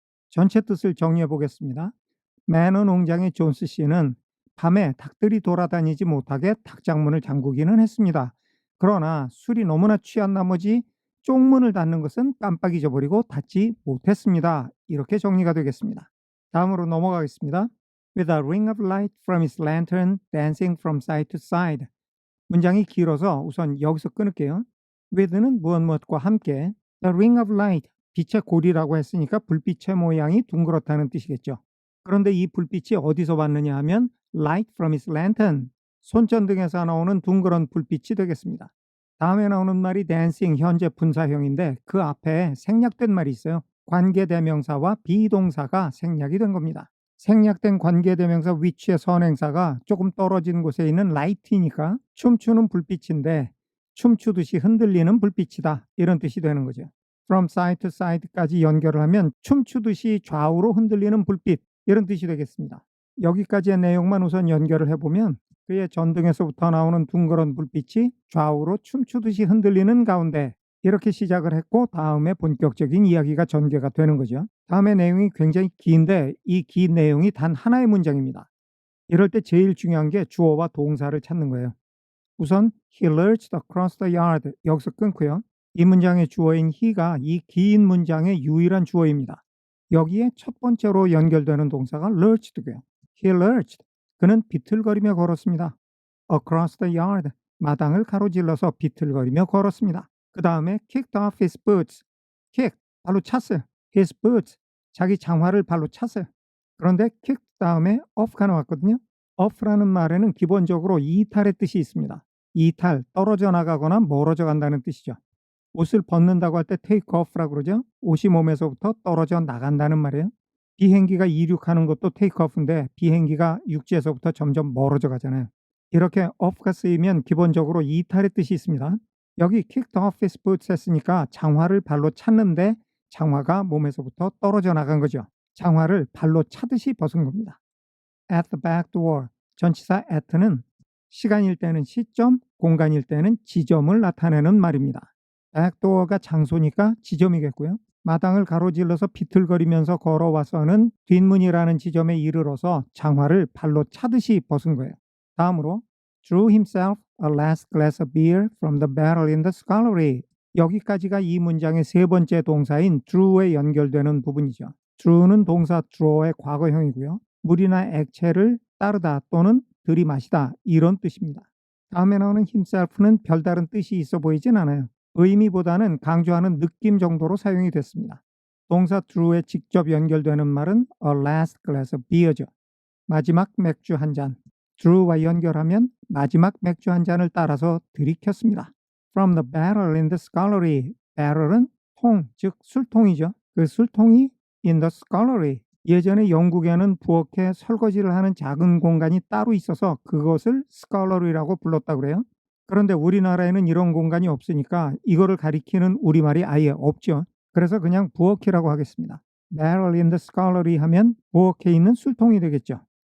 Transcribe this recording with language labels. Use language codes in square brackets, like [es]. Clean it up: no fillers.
[ko] 전체 뜻을 정리해 보겠습니다. 매너 농장의 존스 씨는 밤에 닭들이 돌아다니지 못하게 닭장문을 잠그기는 했습니다. 그러나 술이 너무나 취한 나머지 쪽문을 닫는 것은 깜빡 잊어버리고 닫지 못했습니다. 이렇게 정리가 되겠습니다. 다음으로 넘어가겠습니다. [en] With a ring of light from his lantern dancing from side to side. [ko] 문장이 길어서 우선 여기서 끊을게요. with는 무엇과 함께, [en] the ring of light, [ko] 빛의 고리라고 했으니까 불빛의 모양이 둥그렇다는 뜻이겠죠. 그런데 이 불빛이 어디서 왔느냐 하면 [en] light from his lantern, [ko] 손전등에서 나오는 둥그런 불빛이 되겠습니다. 다음에 나오는 말이 dancing, 현재 분사형인데 그 앞에 생략된 말이 있어요. 관계대명사와 비동사가 생략이 된 겁니다. 생략된 관계대명사 which의 선행사가 조금 떨어진 곳에 있는 light이니까 춤추는 불빛인데 춤추듯이 흔들리는 불빛이다 이런 뜻이 되는 거죠. From side to side까지 연결을 하면 춤추듯이 좌우로 흔들리는 불빛 이런 뜻이 되겠습니다. 여기까지의 내용만 우선 연결을 해보면 그의 전등에서부터 나오는 둥그런 불빛이 좌우로 춤추듯이 흔들리는 가운데 이렇게 시작을 했고 다음에 본격적인 이야기가 전개가 되는 거죠. 다음의 내용이 굉장히 긴데 이 긴 내용이 단 하나의 문장입니다. 이럴 때 제일 중요한 게 주어와 동사를 찾는 거예요. [en] 우선 he lurched across the yard [ko] 여기서 끊고요. 이 문장의 주어인 he가 이 긴 문장의 유일한 주어입니다. 여기에 첫 번째로 연결되는 동사가 lurched고요. [en] He lurched. [ko] 그는 비틀거리며 걸었습니다. [en] Across the yard. [ko] 마당을 가로질러서 비틀거리며 걸었습니다. 그 다음에 [en] kicked off his boots. [ko] kick, 발로 찼어요. [en] his boots, [ko] 자기 장화를 발로 찼어요. 그런데 kick 다음에 off가 나왔거든요. off라는 말에는 기본적으로 이탈의 뜻이 있습니다. 이탈, 떨어져 나가거나 멀어져 간다는 뜻이죠. 옷을 벗는다고 할 때 take off라고 그러죠. 옷이 몸에서부터 떨어져 나간다는 말이에요. 비행기가 이륙하는 것도 take off인데 비행기가 육지에서부터 점점 멀어져 가잖아요. 이렇게 off가 쓰이면 기본적으로 이탈의 뜻이 있습니다. 여기 [en] kicked off his boots [ko] 했으니까 장화를 발로 찼는데 장화가 몸에서부터 떨어져 나간 거죠. 장화를 발로 차듯이 벗은 겁니다. [en] At the back door. [ko] 전치사 at는 시간일 때는 시점, 공간일 때는 지점을 나타내는 말입니다. back door가 장소니까 지점이겠고요. 마당을 가로질러서 비틀거리면서 걸어와서는 뒷문이라는 지점에 이르러서 장화를 발로 차듯이 벗은 거예요. [en] 다음으로 drew himself a last glass of beer from the barrel in the scullery. [ko] 여기까지가 이 문장의 세 번째 동사인 drew에 연결되는 부분이죠. drew는 동사 draw의 과거형이고요. 물이나 액체를 따르다 또는 들이마시다 이런 뜻입니다. 다음에 나오는 himself는 별다른 뜻이 있어 보이진 않아요. 의미보다는 강조하는 느낌 정도로 사용이 됐습니다. 동사 drew에 직접 연결되는 말은 [en] a last glass of beer [ko] 죠. 마지막 맥주 한 잔. drew와 연결하면 마지막 맥주 한 잔을 따라서 들이켰습니다. [en] From the barrel in the scullery. [ko] barrel은 통, 즉 술통이죠. 그 술통이 [en] in the scullery. [ko] 예전에 영국에는 부엌에 설거지를 하는 작은 공간이 따로 있어서 그것을 scullery라고 불렀다고 그래요. 그런데 우리나라에는 이런 공간이 없으니까 이거를 가리키는 우리말이 아예 없죠. 그래서 그냥 부엌이라고 하겠습니다. [en] barrel in the scullery [ko] 하면 부엌에 있는 술통이 되겠죠.